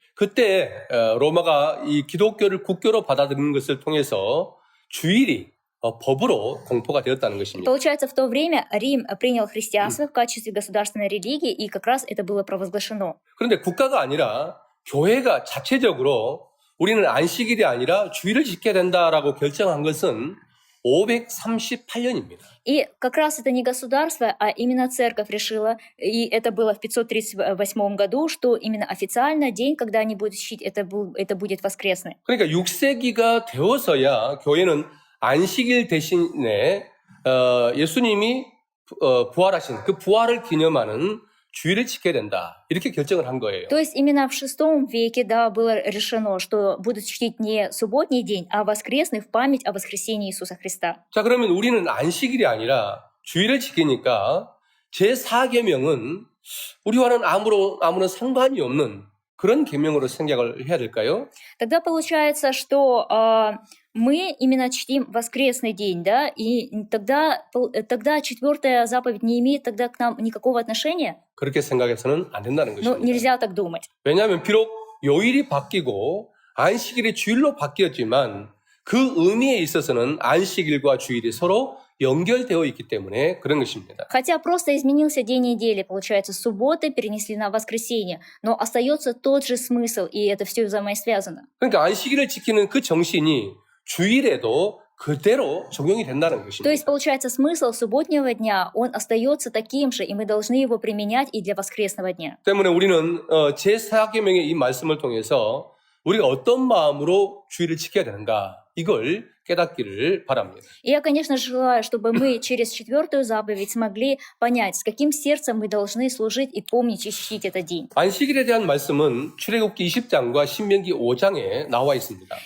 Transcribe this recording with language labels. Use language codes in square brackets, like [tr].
[ko] 그때 로마가 이 기독교를 국교로 받아들이는 것을 통해서 주일이 법으로 공포가 되었다는 것입니다. [ru] Получается, в то время Рим принял христианство в качестве государственной религии, и как раз это было провозглашено. [ko] 그런데 국가가 아니라 교회가 자체적으로 우리는 안식일이 아니라 주일을 지켜야 된다라고 결정한 것은 538년입니다. [ru] И как раз это не государство, а именно церковь решила, и это было в 538 году, что именно официально день, когда они будут чтить, это будет воскресный. [ko] 그러니까 6세기가 되어서야 교회는 안식일 대신에 예수님이 부활하신 그 부활을 기념하는 주일을 지켜야 된다. 이렇게 결정을 한 거예요. [ru] То есть именно в VI веке, да, было решено, что будут чтить не субботний день, а воскресный в память о воскресении Иисуса Христа. [ko] 자, 그러면 우리는 안식일이 아니라 주일을 지키니까 제4계명은 우리와는 아무런 상관이 없는 그런 계명으로 생각을 해야 될까요? [ru] Тогда получается, что мы именно чтим воскресный день, да, и тогда 4-я заповедь не имеет тогда к нам никакого отношения? [ko] 그렇게 생각해서는 안 된다는 [ru] Но [ko] 것입니다. [ru] нельзя так думать. [ko] 왜냐하면 비록 요일이 바뀌고 안식일이 주일로 바뀌었지만 그 의미에 있어서는 안식일과 주일이 서로 연결되어 있기 때문에 그런 것입니다. [ru] Хотя просто изменился день недели, получается, субботы перенесли на воскресенье, но остается тот же смысл, и это все взаимосвязано. [ko] 그러니까 안식일을 지키는 그 정신이 주일에도 그대로 적용이 된다는 [ru] То [ko] 것입니다. [ru] есть, получается, смысл субботнего дня, он остается таким же, и мы должны его применять и для воскресного дня. [ko] 때문에 우리는 제4계명의 이 말씀을 통해서 우리가 어떤 마음으로 주일을 지켜야 되는가 이걸 깨닫기를 바랍니다. [ru] И я, конечно, желаю, чтобы мы через 4-ю заповедь смогли понять, с каким сердцем мы должны служить и помнить и чтить этот день. [ko] 안식일에 대한 말씀은 출애굽기 20장과 신명기 5장에 나와 있습니다.